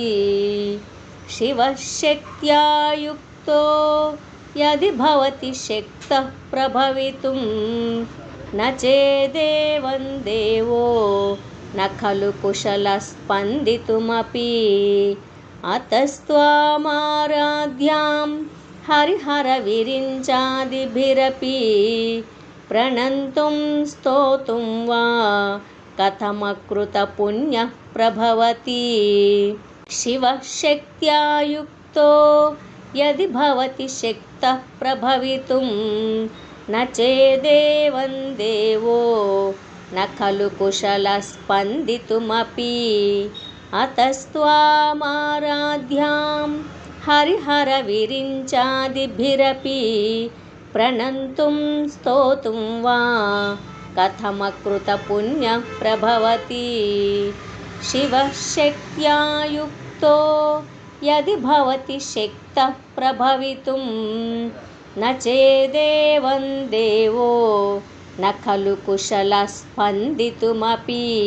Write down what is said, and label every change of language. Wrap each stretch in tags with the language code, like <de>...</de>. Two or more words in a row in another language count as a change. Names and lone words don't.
<sa>శివశక్త్యా యుక్తో యది భవతి శక్తః ప్రభవితుం న చేదేవం దేవో న ఖలు కుశలః స్పందితుమపి అతస్త్వామారాధ్యాం హరిహర విరించాదిభిరపి ప్రణంతుం స్తోతుం వా కథమకృత పుణ్య ప్రభవతి. శివశక్త్యా యుక్తో యది భవతి శక్తః ప్రభవితుం न चेदेवं देवो न खलु कुशलः स्पन्दितुमपि अतस्त्वामाराध्यां हरिहरविरिञ्चादिभिरपि प्रणन्तुं स्तोतुं वा कथमकृतपुण्यः प्रभवति शिवः शक्त्या युक्तो यदि भवति शक्तः प्रभवितुं न चेदेवं देवो न खलु कुशलः स्पन्दितुमपि</sa>